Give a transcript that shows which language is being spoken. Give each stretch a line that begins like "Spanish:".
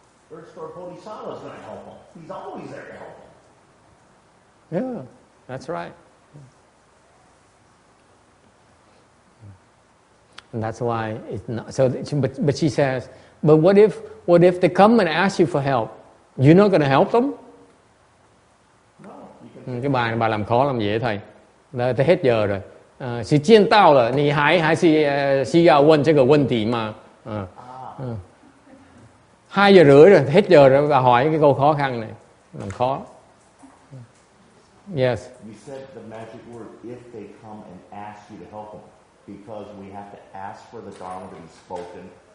English: Third store Bodhisattva is going to help him. He's always there to help him. Yeah, that's right. And that's why it's not so. But she says, but what if they come and ask you for help? You're not going to help them? No.
Vietnamese: Cái bài bà làm khó làm dễ thầy. Tới hết giờ rồi.
Chinese: 时间到了，你还是需要问这个问题吗？
Vietnamese: 2 giờ rưỡi rồi, hết giờ rồi, bà hỏi cái câu khó khăn này, làm khó.
English: Yes. You said the magic word, if they come and ask you to help them, because we have to ask for the Dharma to be spoken.